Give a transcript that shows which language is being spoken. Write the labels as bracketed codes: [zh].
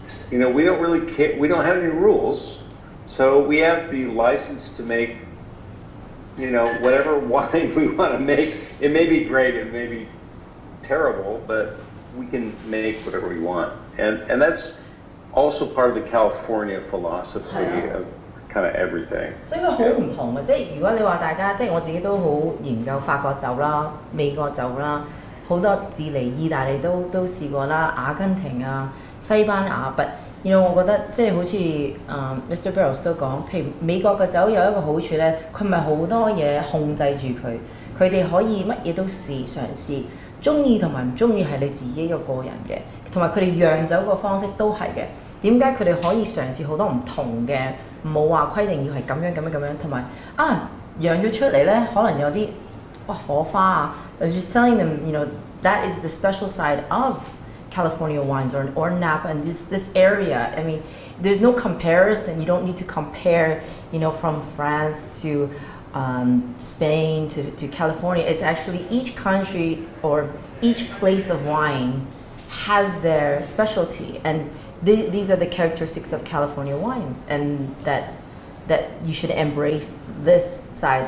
[en] You know, we don't really care. We don't have any rules. So we have the license to make, you know, whatever wine we want to make. It may be great, it may be terrible, but we can make whatever we want. And that's also part of the California philosophy of kind of everything. [yue] 所以佢好唔同嘅，即係如果你話大家，即係我自己都好研究法國酒啦、美國酒啦、好多智利、意大利都試過啦，阿根廷啊、西班牙，but我覺得即係好似Mr. Beros 都講，譬如美國嘅酒有一個好處咧，佢唔係好多嘢控制住佢，佢哋可以乜嘢都嘗試，中意同埋唔中意係你自己個人嘅，同埋佢哋釀酒個方式都係嘅。點解佢哋可以嘗試好多唔同嘅，冇話規定要係咁樣，同埋釀咗出嚟咧，可能有啲火花啊 ， [en] just telling them that is the special side of California wines or Napa and this area. I mean, there's no comparison. You don't need to compare, from France to Spain to California. It's actually each country or each place of wine has their specialty, and these are the characteristics of California wines, and that you should embrace this side.